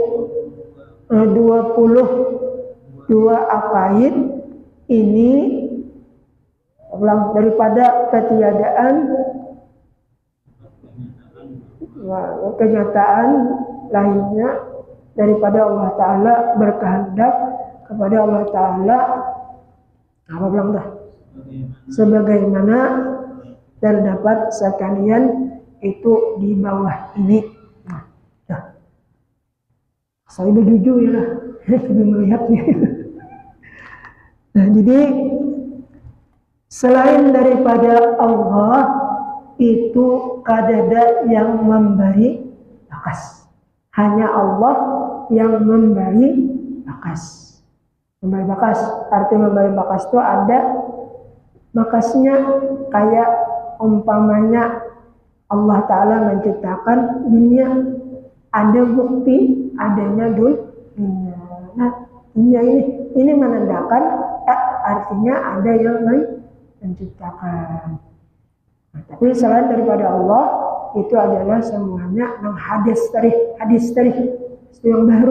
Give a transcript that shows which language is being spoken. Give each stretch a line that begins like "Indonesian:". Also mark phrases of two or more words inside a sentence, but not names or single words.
Indonesian: 22 aqaid ini daripada kenyataan lainnya daripada Allah Ta'ala berkehendak kepada Allah Ta'ala sebagaimana terdapat sekalian itu di bawah ini. Saya berjujur ya lah, lebih melihatnya. Nah, jadi selain daripada Allah itu kadada yang memberi bakas. Hanya Allah yang memberi bakas. Memberi bakas, arti memberi bakas itu ada bakasnya kayak umpamanya Allah Ta'ala menciptakan dunia, ada bukti adanya dunia. Nah, dunia ini menandakan artinya ada yang menciptakan. Nah, tapi selain daripada Allah itu adalah semuanya yang hadis tarikh itu yang baru.